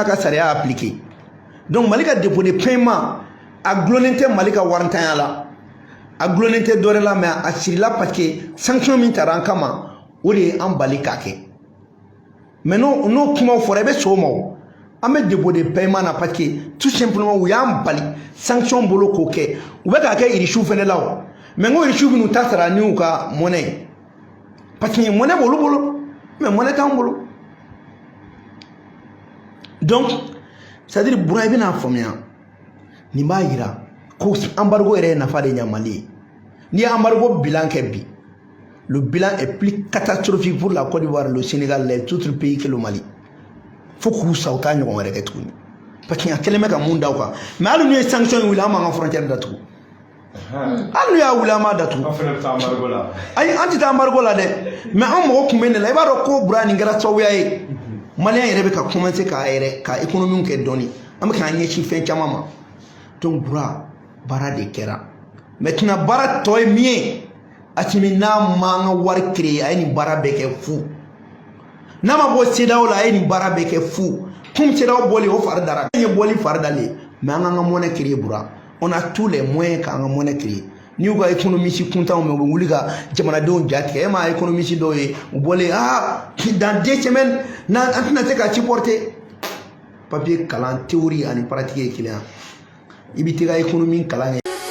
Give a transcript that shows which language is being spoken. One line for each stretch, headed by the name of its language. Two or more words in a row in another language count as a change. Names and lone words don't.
Bambara: ka sariya appliqué donc Mali ka
French: dépôt de paiement
Bambara: a gulonnen tɛ Mali ka waritanya la a gulonnen tɛ dɔ wɛrɛ la mais a sirila parce que sanction min tara an kama o de ye an bali k'a kɛ mais n'o kumaw fɔra i bɛ sɔn o ma o an bɛ
French: dépôt de paiement
Bambara: na
French: parce que tout simplement
Bambara: u y'an bali sanction bolo k'o kɛ u bɛ k'a kɛ irisiw fana la o mais n ko irisiw bɛ n'u ta sara ni u ka monnaie ye
French: parce que
Bambara: monnaie b'olu bolo mais monnaie t'anw bolo
French: donc c'est à dire
Bambara: bura i bɛna faamuya nin b'a yira ko embargo yɛrɛ ye nafa de ɲa Mali ye n'i ye embargo bilan kɛ bi
French: le bilan est plus catastrophique pour la Côte d'Ivoire le Sénégal les autres pays que le Mali
Bambara: fo k'u sa u t'a ɲɔgɔn wɛrɛ kɛ tuguni
French: parce que
Bambara: a kɛlen bɛ ka mun da u kan mais hali n'u ye sanction wuli an b'an ka frontière datugu hali n'u y'a wuli an b'a datugu ayi an tɛ taa embargo la dɛ mais an mɔgɔ kun bɛ ne la i b'a dɔn ko bura nin kɛra sababuya ye Maliyɛn yɛrɛ bɛ ka commencer ka économie kɛ dɔɔni an bɛ k'an ɲɛsin fɛn caman ma donc bura baara de kɛra maintenant baara tɔ ye min ye Assimi n'a ma an ka wari créer a ye nin baara bɛɛ kɛ fu n'a ma bɔ CEDEAO la a ye nin baara bɛɛ kɛ fu comme CEDEAO bɔli o fari dara an ye bɔli fari dalen mais an k'an ka monnaie créer bura
French: on a tous les moyens
Bambara: k'an ka monnaie créer n'i y'u ka économiste kuntanw mɛn u bɛ wuli ka jamanadenw ja tigɛ e ma économiste dɔw ye u bɔlen
French: dans 2 semaines
Bambara: an tɛna se ka supporter papier kalan théorie ani pratique ye kelen ye i bɛ t'i ka économie kalan kɛ